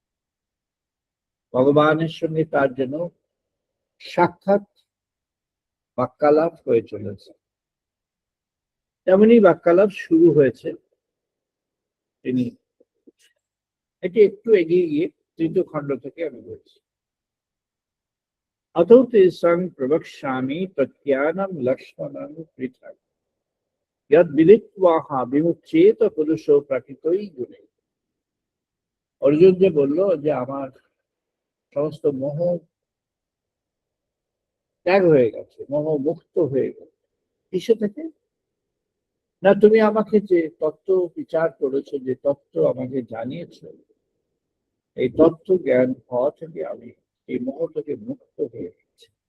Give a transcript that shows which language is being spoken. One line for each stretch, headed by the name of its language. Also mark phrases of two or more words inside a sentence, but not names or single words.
Bangla: ভগবানের সঙ্গে তার যেন সাক্ষাৎ বাক্যালাপ হয়ে চলেছে, তেমনি বাক্যালাপ শুরু হয়েছে। তিনি এটি একটু এগিয়ে গিয়ে তৃতীয় খণ্ড থেকে আমি বলছি।
Sanskrit: अतो ते संग प्रवक्ष्यामि प्रत्यानं लक्ष्मणं पृथक् यद् विदित्वा विमुच्येत पुरुषो प्रकृतई गुणे।
Bangla: অর্জুন যে বললো যে আমার সমস্ত মোহ ত্যাগ হয়ে গেছে, মোহ মুক্ত হয়ে গেছে, কিসে থেকে? না তুমি আমাকে যে তত্ত্ব বিচার করেছো, যে তত্ত্ব আমাকে জানিয়েছো, এই তত্ত্ব জ্ঞান হওয়া থেকে আমি এই মোহ থেকে মুক্ত হয়ে গেছি।